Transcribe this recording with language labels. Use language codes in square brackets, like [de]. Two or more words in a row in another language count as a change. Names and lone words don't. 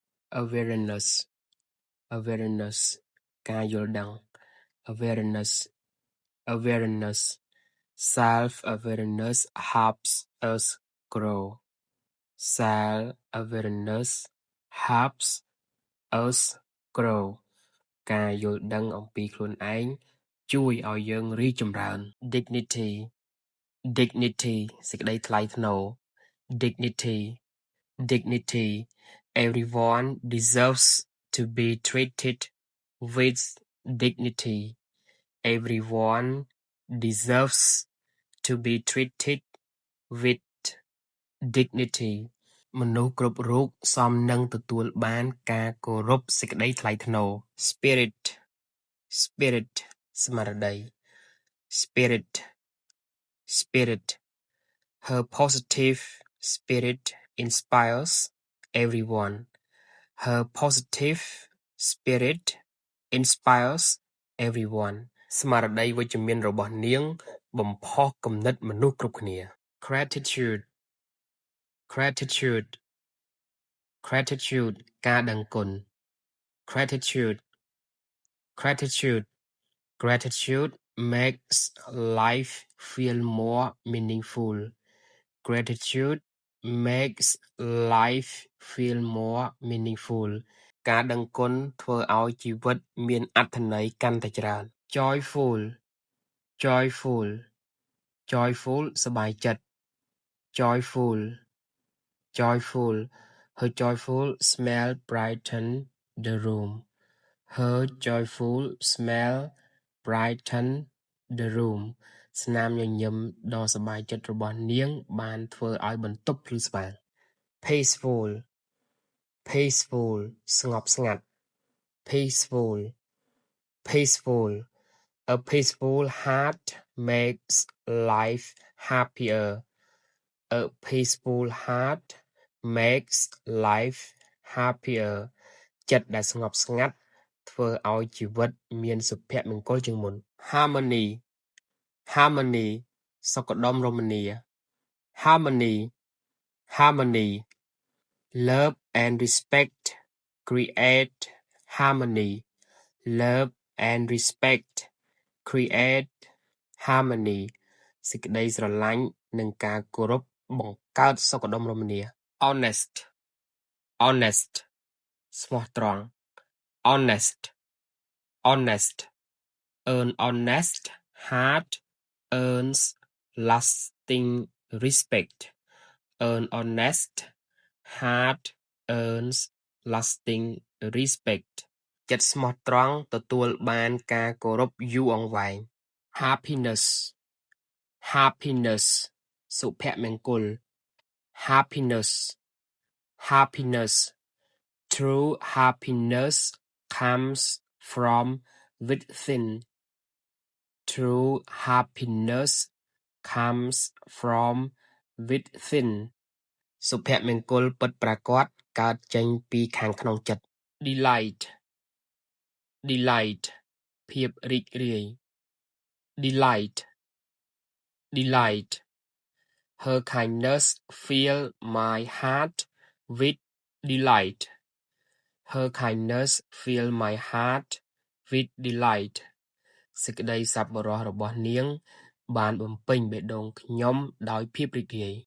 [en] awareness awareness [km] ការយល់ដឹង [en] awareness awareness self awareness helps us grow self awareness helps us grow ការ [km] យល់ដឹងអំពីខ្លួនឯងជួយឲ្យយើងរីកចម្រើន [en] dignity dignity [km] សេចក្តីថ្លៃថ្នូរ [en] dignity dignity everyone deserves to be treated with dignity everyone deserves to be treated with dignity [km] មនុស្សគ្រប់រូបសមនឹងទទួលបានការគោរពសេចក្តីថ្លៃថ្នូរ [en] spirit spirit ស្មារតី spirit spirit her positive spirit inspires everyone her positive spirit inspires everyone [km] ស្មារតីវិជ្ជមានរបស់នាងបំផុសគំនិតមនុស្សគ្រប់គ្នា [en] gratitude gratitude gratitude [km] ការដឹងគុណ [en] gratitude gratitude gratitude makes life feel more meaningful gratitude makes life feel more meaningful [km] ការដឹងគុណធ្វើឲ្យជីវិតមានអត្ថន័យកាន់តែច្រើន [en] joyful joyful joyful [km] សប្បាយចិត្ត [en] joyful joyful her joyful smile brighten the room her joyful smile brighten the room ស្នាម [km] ញញឹមដ៏សប្បាយចិត្តរបស់នាងបានធ្វើឲ្យបន្ទប់ភ្លឺស្វាង [en] peaceful peaceful ស្ងប់ស្ងាត់ peaceful peaceful a peaceful heart makes life happier a peaceful heart makes life happier [km] ចិត្តដែលស្ងប់ស្ងាត់ធ្វើឲ្យជី វិតមានសុភមង្គលជាងមុន [en] harmony harmony សុខដុមរមនា harmony harmony love and respect create harmony love and respect create harmony [km] សេចក្តីស្រឡាញ់និងការគោរពបង្កើត [en] សុខដុមរមនា honest honest ស្មោះត្រង់ honest honest an honest heart earns lasting respect an honest heart earns lasting respect [km] ចិត្តស្មោះត្រង់ទទួលបានការគោរពយូរអង្វែង [en] happiness happiness សុភមង្គល happiness happiness true happiness comes from within true happiness comes from within [km] សុភមង្គលពិតប្រាកដកើតចេញពីខាងក្នុងចិត្ត delight [en] delight [km] ភាពរីករាយ [en] delight delight her kindness fill my heart with delight her kindness fill my heart with delight [km] សេចក្តីសប្បុរសរបស់នាងបានបំពេញបេះដូងខ្ញុំដោយភាពរីករាយ